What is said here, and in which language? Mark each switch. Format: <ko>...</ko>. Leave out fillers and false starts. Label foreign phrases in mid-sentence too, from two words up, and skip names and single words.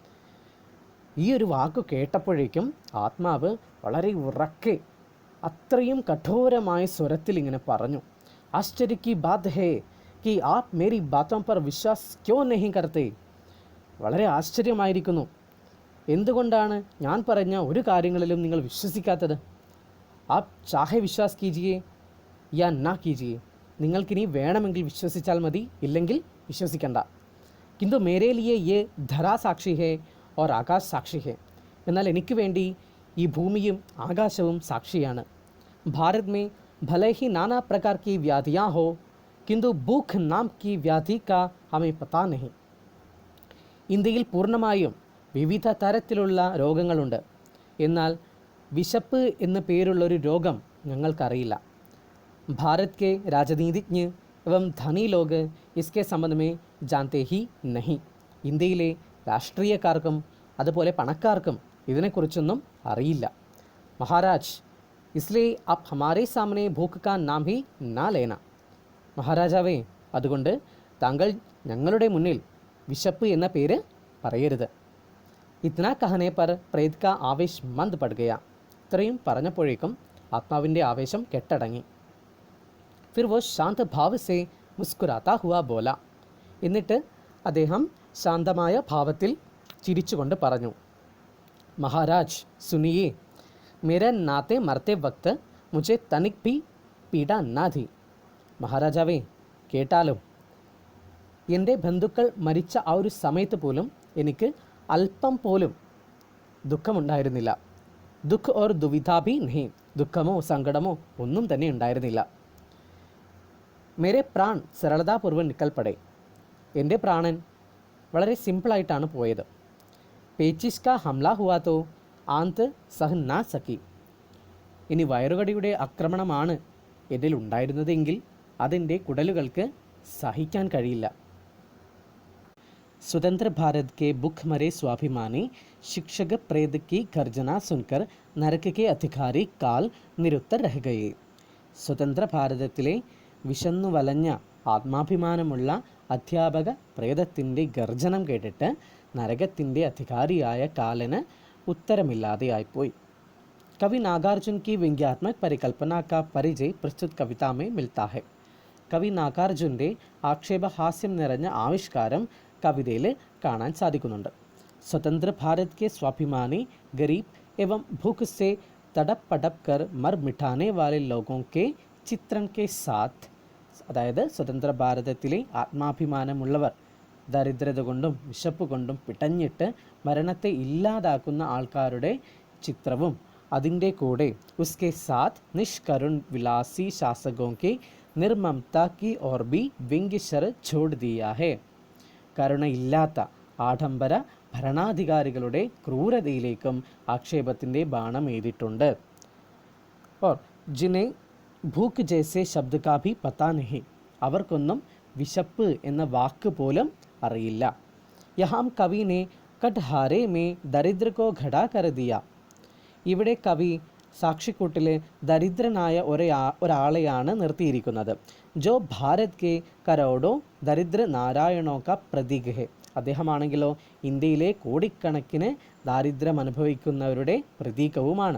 <ml>ഈ ഒരു വാക്ക് കേട്ടപ്പോഴേക്കും ആത്മാവ് വളരെ ഉറക്കെ അത്രയും കഠോരമായ സ്വരത്തിൽ ഇങ്ങനെ പറഞ്ഞു,</ml> <hi>आश्चर्य की बात है कि आप मेरी बातों पर विश्वास क्यों नहीं करते.</hi> <ml>വളരെ ആശ്ചര്യമായിരിക്കുന്നു, എന്തുകൊണ്ടാണ് ഞാൻ പറഞ്ഞ ഒരു കാര്യങ്ങളിലും നിങ്ങൾ വിശ്വസിക്കാത്തത്?</ml> <hi>आप चाहे विश्वास कीजिए या ना कीजिए,</hi> <ml>നിങ്ങൾക്കിനി വേണമെങ്കിൽ വിശ്വസിച്ചാൽ മതി, ഇല്ലെങ്കിൽ വിശ്വസിക്കണ്ട.</ml> <hi>किंतु मेरे लिए ये धरा साक्षी है और आकाश साक्षी है.</hi> <ml>എന്നാൽ എനിക്ക് വേണ്ടി ഈ ഭൂമിയും ആകാശവും സാക്ഷിയാണ്.</ml> <hi>भारत में भले ही नाना प्रकार की व्याधियाँ हो, किंतु भूख नाम की व्याधि का हमें पता नहीं.</hi> <ml>ഇന്ത്യയിൽ പൂർണ്ണമായും വിവിധ തരത്തിലുള്ള രോഗങ്ങളുണ്ട്. എന്നാൽ വിശപ്പ് എന്ന പേരുള്ളൊരു രോഗം ഞങ്ങൾക്കറിയില്ല.</ml> <hi>भारत के राजनीतिज्ञ एवं धनी लोग इसके संबंध में जानते ही नहीं.</hi> <ml>ഇന്ത്യയിലെ രാഷ്ട്രീയക്കാർക്കും അതുപോലെ പണക്കാർക്കും ഇതിനെക്കുറിച്ചൊന്നും അറിയില്ല.</ml> <hi>महाराज, इसलिए आप हमारे सामने भूख का नाम ही ना लेना.</hi> <ml>മഹാരാജാവേ, അതുകൊണ്ട് താങ്കൾ ഞങ്ങളുടെ മുന്നിൽ വിശപ്പ് എന്ന പേര് പറയരുത്.</ml> <hi>ഇतना कहने पर प्रेत का आवेश मंद पड़ गया.</hi> <ml>ഇത്രയും പറഞ്ഞപ്പോഴേക്കും ആത്മാവിൻ്റെ ആവേശം കെട്ടടങ്ങി.</ml> <hi>फिर वो शांत भाव से मुस्कुराता हुआ बोला.</hi> <ml>എന്നിട്ട് അദ്ദേഹം ശാന്തമായ ഭാവത്തിൽ ചിരിച്ചുകൊണ്ട് പറഞ്ഞു,</ml> <hi>महाराज सुनिए, मेरे नाते मरते वक्त मुझे तनिक भी पीड़ा ना थी.</hi> <ml>മഹാരാജാവേ, കേട്ടാലും എൻ്റെ ബന്ധുക്കൾ മരിച്ച ആ ഒരു സമയത്ത് പോലും എനിക്ക് അല്പം പോലും ദുഃഖമുണ്ടായിരുന്നില്ല.</ml> <hi>दुःख और दुविधा भी नहीं,</hi> <ml>ദുഃഖമോ സങ്കടമോ ഒന്നും തന്നെ ഉണ്ടായിരുന്നില്ല.</ml> <hi>मेरे प्राण सरलतापूर्वक निकल पड़े,</hi> <ml>എൻ്റെ പ്രാണൻ വളരെ സിമ്പിളായിട്ടാണ് പോയത്.</ml> <hi>पेचिश का हमला हुआ तो आँत सह ना सकी.</hi> <ml>ഇനി വയറുകടിയുടെ ആക്രമണമാണ് എന്നിൽ ഉണ്ടായിരുന്നതെങ്കിൽ അതിൻ്റെ കുടലുകൾക്ക് സഹിക്കാൻ കഴിയില്ല.</ml> <hi>स्वतंत्र भारत के भूखमरे स्वाभिमानी शिक्षक प्रेत की गर्जना सुनकर नरक के अधिकारी काल निरुत्तर रह गए.</hi> <ml>സ്വതന്ത്ര ഭാരതത്തിലെ വിശന്നു വലഞ്ഞ ആത്മാഭിമാനമുള്ള അധ്യാപക പ്രേതത്തിൻ്റെ ഗർജനം കേട്ടിട്ട് നരകത്തിൻ്റെ അധികാരിയായ കാലന് ഉത്തരമില്ലാതെയായിപ്പോയി.</ml> <hi>कवि नागार्जुन की व्यंग्यात्मक परिकल्पना का परिचय प्रस्तुत कविता में मिलता है.</hi> <ml>കവി നാഗാർജുൻ്റെ ആക്ഷേപഹാസ്യം നിറഞ്ഞ ആവിഷ്കാരം കവിതയിൽ കാണാൻ സാധിക്കുന്നുണ്ട്.</ml> <hi>स्वतंत्र भारत के स्वाभिमानी गरीब एवं भूख से तड़प पड़प कर मर मिटाने वाले लोगों के चित्रण के साथ,</hi> <ml>അതായത് സ്വതന്ത്ര ഭാരതത്തിലെ ആത്മാഭിമാനമുള്ളവർ ദരിദ്രത കൊണ്ടും വിശപ്പ് കൊണ്ടും പിടഞ്ഞിട്ട് മരണത്തെ ഇല്ലാതാക്കുന്ന ആൾക്കാരുടെ ചിത്രവും അതിൻ്റെ കൂടെ</ml> <hi>उसके साथ निष्करुण विलासी शासकों के निर्ममता की ओर भी व्यंग्यशर छोड़ दिया है.</hi> <ml>കരുണയില്ലാത്ത ആഡംബര ഭരണാധികാരികളുടെ ക്രൂരതയിലേക്കും ആക്ഷേപത്തിൻ്റെ ബാണം എഴുതിയിട്ടുണ്ട്.</ml> <hi>और जिन्हें भूख जैसे शब्द का भी पता नहीं,</hi> <ml>അവർക്കൊന്നും വിശപ്പ് എന്ന വാക്ക് പോലും അറിയില്ല.</ml> <hi>यहाँ कवि ने कटहारे में दरिद्र को खड़ा कर दिया.</hi> <ml>ഇവിടെ കവി സാക്ഷിക്കൂട്ടിൽ ദരിദ്രനായ ഒരാളെയാണ് നിർത്തിയിരിക്കുന്നത്.</ml> <hi>जो भारत के करोड़ों दरिद्र नारायणों का प्रतीक है.</hi> <ml>അദ്ദേഹമാണെങ്കിലോ ഇന്ത്യയിലെ കോടിക്കണക്കിന് ദാരിദ്ര്യം അനുഭവിക്കുന്നവരുടെ പ്രതീകവുമാണ്.</ml>